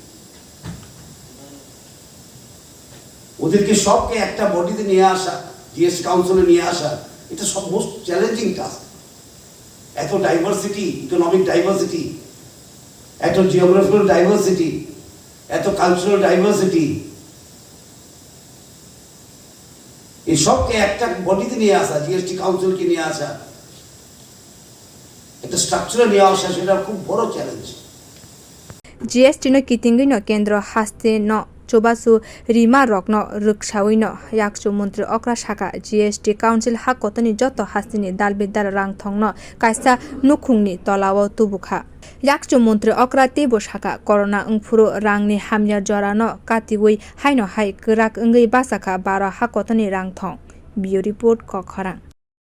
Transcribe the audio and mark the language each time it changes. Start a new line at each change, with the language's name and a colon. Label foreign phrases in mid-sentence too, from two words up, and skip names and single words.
Bangla: ওদেরকে সবকে একটা বডিতে নিয়ে আসা জিএসটি কাউন্সিলে নিয়ে আসা এটা সব মোস্ট চ্যালেঞ্জিং টাস্ক এত ডাইভার্সিটি ইকোনমিক ডাইভার্সিটি এত জিওগ্রাফিক্যাল ডাইভার্সিটি এত কালচারাল ডাইভার্সিটি এই সবকে একটা বডিতে নিয়ে আসা জিএসটি কাউন্সিলকে নিয়ে আসা একটা স্ট্রাকচারে নিয়ে আসা সেটা খুব বড় চ্যালেঞ্জ
Kok Borok: GST no kitingwi no kendro haste no chobasu rima rokno ruksawi no yakchu montri okra sakha GST Council hakotoni joto hastini dal bidal rangthong no kaisa nukhung ni tolao tubukha yakchu montri okra tebo sakha corona ungfuru rangni hamya jorano kitingwi haino hai krak ungui basakha 12 hakotoni rangthong bio report koklam